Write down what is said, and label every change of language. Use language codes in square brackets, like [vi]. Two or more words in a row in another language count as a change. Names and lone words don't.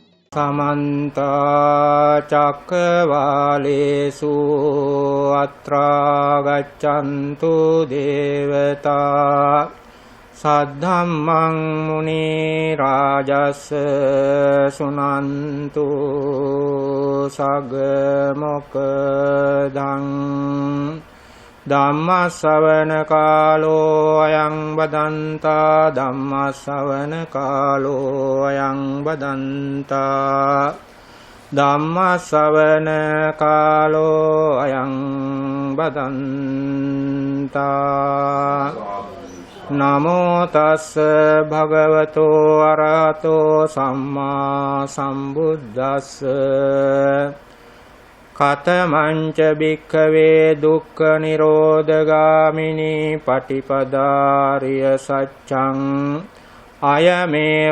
[pi] समन्त चक्रवालेषु अत्रा गच्छन्तु देवता सद्धम्मं मुनिराजस्य सुनन्तु सगमोक्खदं ධම්මස්සවන කාලෝ අයං බදන්තා ධම්මස්සවන කාලෝ අයං බදන්තා ධම්මස්සවන කාලෝ අයං බදන්තා නමෝ තස්ස භගවතෝ අරහතෝ සම්මා සම්බුද්දස්ස කතමංච භික්ඛවේ දුක්ඛ නිරෝධගාමිනී පටිපදාරිය සච්ඡං අයමේව